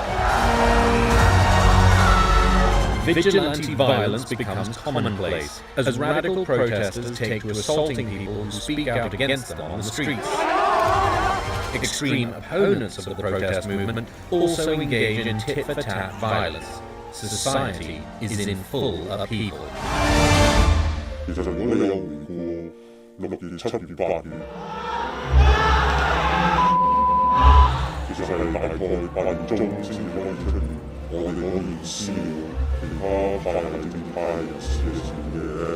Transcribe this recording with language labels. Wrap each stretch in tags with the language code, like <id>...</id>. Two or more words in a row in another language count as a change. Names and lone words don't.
<en>Vigilante violence becomes commonplace as radical protesters take to assaulting people who speak out against them on the streets. Extreme opponents of the protest movement also engage in tit-for-tat violence. Society is in full upheaval.</en> <yue>其實如果你有回顧6月、7月、8月，其實係大概8月中先至開始出現我哋可以撕裂其他派系政派人士嘅事嘅。</yue>